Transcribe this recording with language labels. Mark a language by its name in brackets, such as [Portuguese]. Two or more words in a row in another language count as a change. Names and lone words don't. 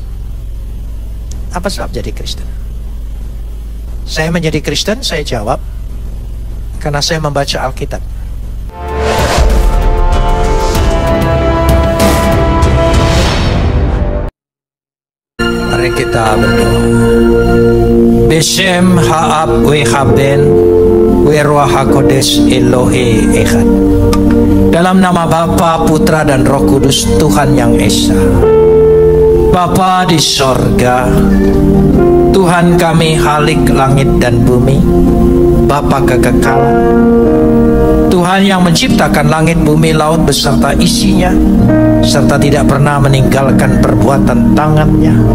[Indonesian] Apa sebab jadi Kristen? Saya menjadi Kristen, saya jawab, karena saya membaca Alkitab. Mari kita berdoa. [Hebrew] בשם האב והבן ורוח הקודש אלוהי אחד. [Indonesian] Dalam nama Bapa, Putra, dan Roh Kudus, Tuhan yang Esa. Bapa di sorga, Tuhan kami Halik langit dan bumi, Bapa kekekalan, Tuhan yang menciptakan langit, bumi, laut beserta isinya, serta tidak pernah meninggalkan perbuatan tangannya.